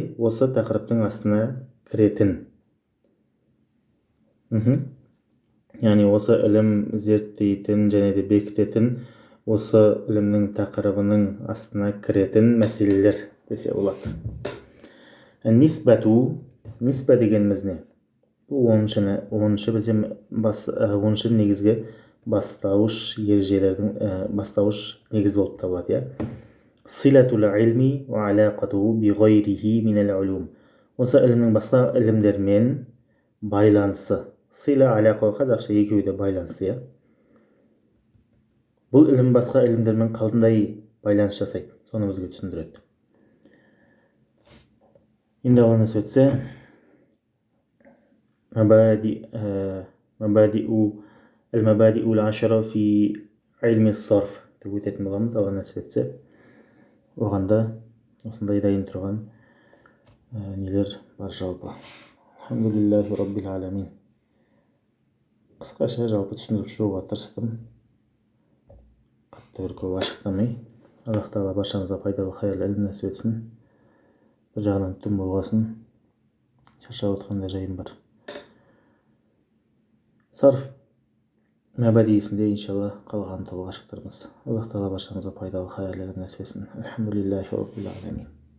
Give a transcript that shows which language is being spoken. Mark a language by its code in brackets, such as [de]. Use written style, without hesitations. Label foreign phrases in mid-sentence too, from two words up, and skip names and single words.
[kk] Осы тақырыптың астына кіретін. Яғни осы ілім зерттейтін және де бекітетін осы ілімнің тақырыбының астына кіретін мәселелер десе болады. Ниспа дегеніміз не? Бұл 10-шы негізгі бастауыш ережелердің бастауыш негіз болып табылады. [ar] صلة العلم وعلاقته بغيره من العلوم. [kk] Осы ілімнің басқа ілімдермен байланысы. Сила, алақа, қазақша екеуі де байланысы. Бұл ілім басқа ілімдермен қандай байланыс жасайды? Соны бізге түсіндіреді. Енді Алла нәсіп етсе, [ar] المبادئ العشرة في علم الصرف [kk] деп өтетін боламыз, Алла нәсіп етсе. Оғанда осындай дайын тұрған нелер бар жалпы. [ar] الحمد لله رب العالمين. [kk] Қысқаша жалпы түсіндіріп шығуға тырыстым. Қатты бір көп ашықтамай. Аллах тағала баршамызға пайдалы хайырлы ілім нәсіп етсін. Bir жағынан түн болғасын, шаршап отқанда жайым бар. Сарф мәбәдиесінде иншалла қалған толық ашықтырмыз. Аллах тағала баршамызға пайдалы хайырлы ілім нәсіп етсін. [ar] الحمد لله رب العالمين.